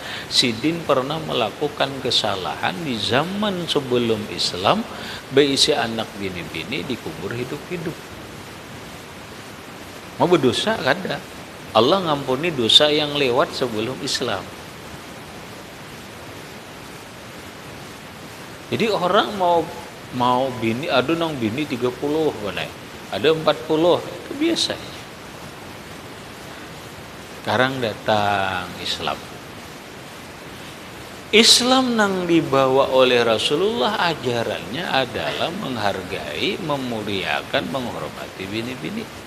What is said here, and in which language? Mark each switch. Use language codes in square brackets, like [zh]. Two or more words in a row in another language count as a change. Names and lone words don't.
[bjn] Sidin pernah melakukan kesalahan di zaman sebelum Islam, berisi anak bini-bini dikubur hidup-hidup. Mau berdosa kada? [id] Allah ngampuni dosa yang lewat sebelum Islam. [bjn] Jadi orang mau bini, ada nang bini 30 benar. Ada 40, itu biasa. Sekarang datang Islam. [id] Islam yang dibawa oleh Rasulullah ajarannya adalah menghargai, memuliakan, menghormati bini-bini.